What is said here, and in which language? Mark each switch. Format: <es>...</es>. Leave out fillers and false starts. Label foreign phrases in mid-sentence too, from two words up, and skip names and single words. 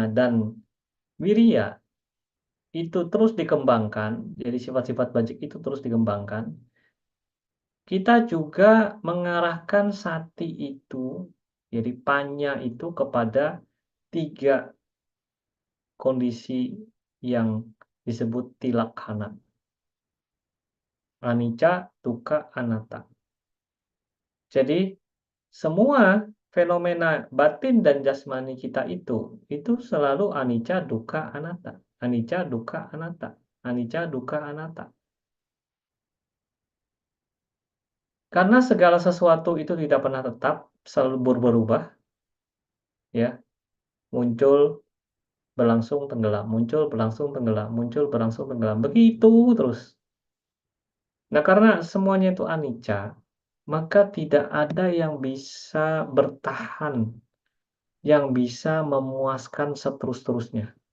<id>dan wirya, itu terus dikembangkan, jadi sifat-sifat bajik itu terus dikembangkan, kita juga mengarahkan sati itu, jadi panya itu kepada 3 kondisi yang disebut tilakhana.</id> <pi>Anicca, dukkha, anatta.</pi> <id>Jadi semua fenomena batin dan jasmani kita itu selalu</id> <pi>anicca, dukkha, anatta. Anicca, dukkha, anatta. Anicca, dukkha, anatta.</pi> <id>Karena segala sesuatu itu tidak pernah tetap, selalu berubah, ya, muncul, berlangsung tenggelam, muncul, berlangsung tenggelam, muncul, berlangsung tenggelam. Begitu terus. Nah, karena semuanya itu</id> <pi>anicca,</pi> <id>maka tidak ada yang bisa bertahan, yang bisa memuaskan seterus-terusnya.</id>